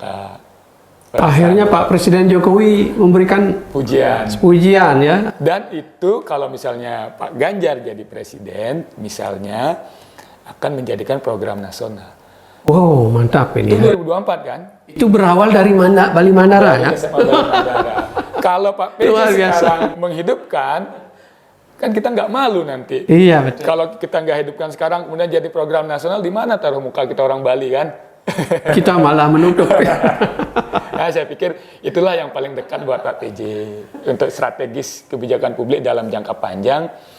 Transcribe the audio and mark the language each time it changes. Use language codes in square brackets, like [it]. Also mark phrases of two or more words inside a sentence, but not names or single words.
[id] Akhirnya Pak Presiden Jokowi memberikan pujian ya. Dan itu kalau misalnya Pak Ganjar jadi presiden, misalnya akan menjadikan program nasional. Wow, mantap ini. Itu 2024 kan? Itu berawal dari mana? Bali Mandara ya? Bali Mandara. Kalau Pak PJ sekarang menghidupkan, kan kita nggak malu nanti. Iya betul. Kalau kita nggak hidupkan sekarang, kemudian jadi program nasional, di mana taruh muka kita orang Bali kan? Kita malah menutup. Nah, saya pikir itulah yang paling dekat buat Pak PJ untuk strategis kebijakan publik dalam jangka panjang.